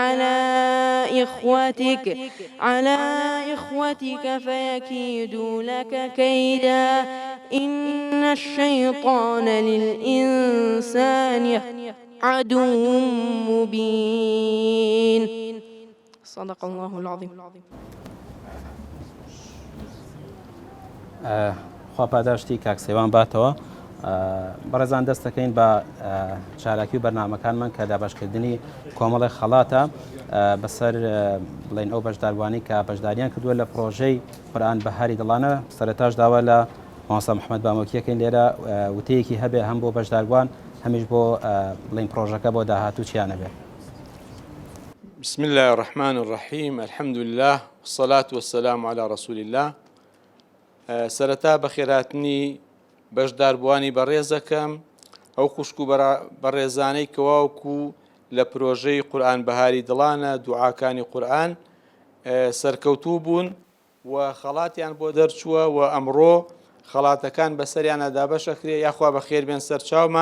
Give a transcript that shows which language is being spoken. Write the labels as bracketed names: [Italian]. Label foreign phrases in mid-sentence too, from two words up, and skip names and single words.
[Arabic] على إخوتك فيكيدوا لك كيدا إن الشيطان للإنسان عدو مبين. صدق الله العظيم. [Central Kurdish] خوا پاداشتی کاک سەیوان باتەوە. بەڕێزان دەست دەکەین بە چالاکی و بەرنامەکانمان کە دابەشکردنی کۆمەڵی خەڵاتە بەسەر بڵێن ئەو بەشداروانی کە بەشداریان کردووە لە پرۆژەی قورئان بەهاری دڵانە. سەرەتاش داوا لە مامۆستا محەممەد بامۆکیەکەین لێرە وتەیەکی هەبێ هەم بۆ بەشداروان هەمیش بۆ بڵێن پرۆژەکە بۆ داهاتوو چیانە بێ. [Arabic] بسم الله الرحمن الرحيم. الحمد لله والصلاة والسلام على رسول الله. [Central Kurdish] سەرەتا بەخێراتنی بەشداربوانی بەڕێزەکەم ئەو خوشک و بەڕێزانەی کەواوکو لە پرۆژەی قورئان بەهاری دڵانە دوعاکانی قورئان سەرکەوتوو بوون و خەڵاتیان بۆ دەرچووە و ئەمڕۆ خەڵاتەکان بەسەریانە دابەشەکرێ یاخوا بەخێر بێن سەرچاومان.